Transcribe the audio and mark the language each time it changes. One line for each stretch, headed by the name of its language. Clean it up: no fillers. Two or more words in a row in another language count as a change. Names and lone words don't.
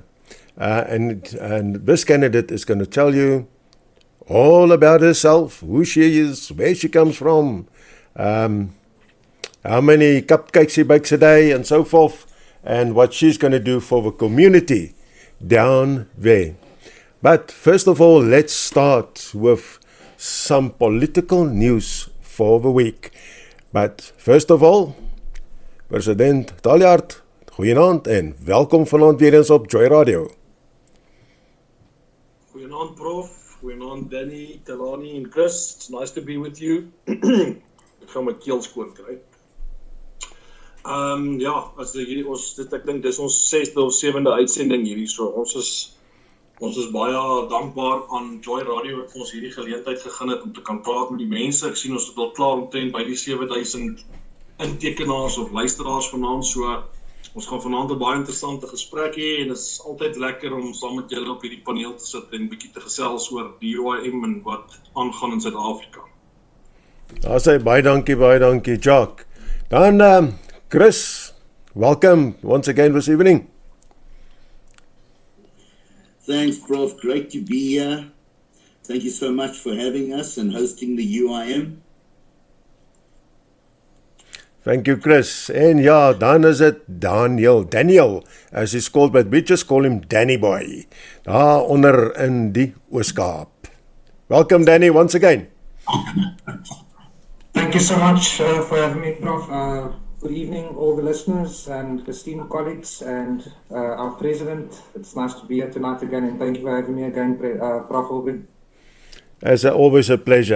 English: And this candidate is going to tell you all about herself, who she is, where she comes from, how many cupcakes she bakes a day, and so forth, and what she's going to do for the community down there. But first of all, let's start with some political news for the week. But first of all,
Afrikaans: President Taljaard, goeienaand en welkom vanaand weer eens op Joy Radio. Goeienaand Prof, goeienaand Danny, Tilanie en Chris.
English: It's nice to be with you.
Afrikaans: Ek gaan my keel skoon kry. Ja, as ek dink dis ons 6de of 7de uitsending hierdie, so ons is baie dankbaar aan Joy Radio wat ons hierdie geleentheid gegee het om te kan praat met die mense. Ek sien ons het al klaar omtrent by die 7000 intekenaars of luisteraars vanaand, so ons gaan vanaand 'n baie interessante gesprek hê en dit is altyd lekker om saam met julle op hierdie paneel te sit en bietjie te gesels oor die UIM en wat aangaan in Suid-Afrika. Daar sê baie dankie, Jacques. Dan Chris,
English: welcome once again this evening. Thanks, Prof. Great to be here. Thank you so much for having us and hosting the UIM. Thank you, Chris.
Afrikaans: En ja, dan is het
English: Daniel, as he's called, but we just call him Danny Boy,
Afrikaans: daar onder in die Ooskaap.
English: Welcome, Danny, once again. Thank you so much for having me, Prof. Good evening, all the listeners and esteemed colleagues and our president. It's nice to be here tonight again, and thank you for having me again, Prof. Aubrey. As always a pleasure.